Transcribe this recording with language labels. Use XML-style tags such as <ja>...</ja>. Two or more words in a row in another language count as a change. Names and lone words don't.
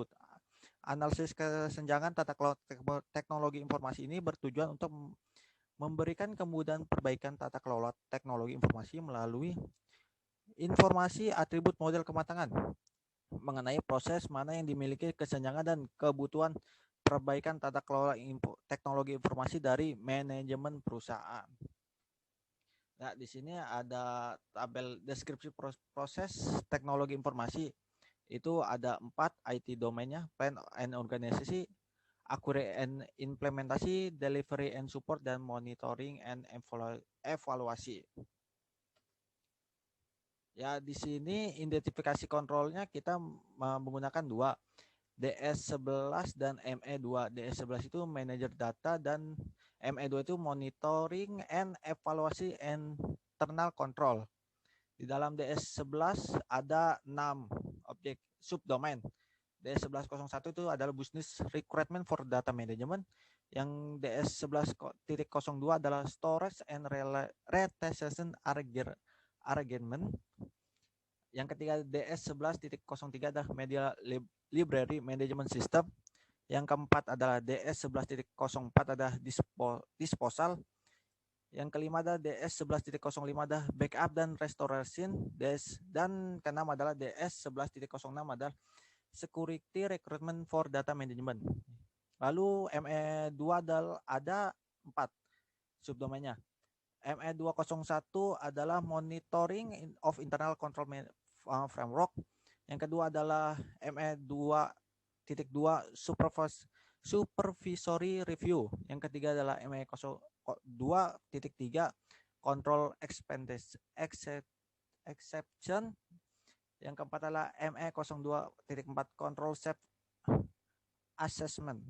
<id>Analisis kesenjangan tata kelola teknologi informasi ini bertujuan untuk memberikan kemudahan perbaikan tata kelola teknologi informasi melalui informasi atribut model kematangan mengenai proses mana yang dimiliki kesenjangan dan kebutuhan perbaikan tata kelola teknologi informasi dari manajemen perusahaan. Nah, di sini ada tabel deskripsi proses teknologi informasi. Itu ada 4 IT domainnya,</id> <en>plan and</en> <id>organisasi,</id> <en>accurate and</en> <id>implementasi,</id> <en>delivery and support,</en> <id>dan</id> <en>monitoring and</en> <id>evaluasi. Ya, di sini identifikasi kontrolnya kita menggunakan 2, DS11 dan ME2. DS11 itu manager data dan ME2 itu</id> <en>monitoring and</en> <id>evaluasi</id> <en>and internal control.</en> <id>Di dalam DS11 ada 6 objek subdomain.</id> <en>DS1101</en> <id>itu adalah</id> <en>business requirement for data management. Yang DS11.02 adalah storage and retention arrangement.</en> <id>Yang ketiga</id> <en>DS11.03 adalah media library management system.</en> <id>Yang keempat adalah DS11.04 adalah disposal. Yang kelima adalah DS11.05 adalah backup dan restoration. Dan keenam</id> <en>adalah DS11.06 adalah security recruitment for data management.</en> <id>Lalu ME2 ada 4 subdomainnya.</id> <en>ME201 adalah monitoring of internal control framework.</en> <id>Yang kedua adalah ME2.2</id> <en>supervisory review.</en> <id>Yang ketiga adalah ME2.3</id> <en>control exception.</en> <id>Yang keempat adalah ME02.4</id> <en>control self assessment.</en>